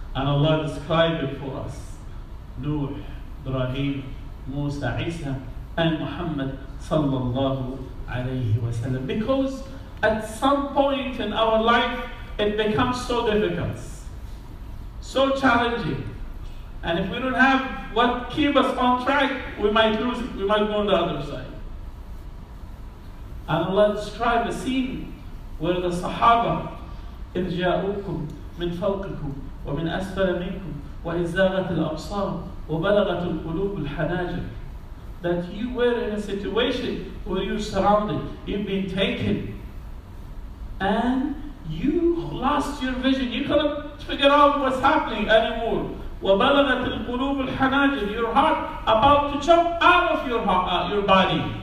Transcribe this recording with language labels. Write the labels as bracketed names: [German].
[English] And Allah described it for us. Nuh, Ibrahim, Musa, Isa, and Muhammad sallallahu alayhi wasallam. Because at some point in our life, it becomes so difficult, so challenging. And if we don't have what keeps us on track, we might lose it. We might go on the other side. And Allah described a scene where the Sahaba, [Arabic] إِذْ جَاءُوكُمْ مِنْ فَوْقِكُمْ وَمِنْ أَسْفَلَ مِنْكُمْ وَإِذْ زَاغَتِ الْأَبْصَارُ وَبَلَغَتِ الْقُلُوبُ الْحَنَاجِرَ. [English] That you were in a situation where you're surrounded, you've been taken, and you lost your vision. You couldn't figure out what's happening anymore. [Arabic] وَبَلَغَتِ الْقُلُوبُ الْحَنَاجِرَ. [English] Your heart about to jump out of your body.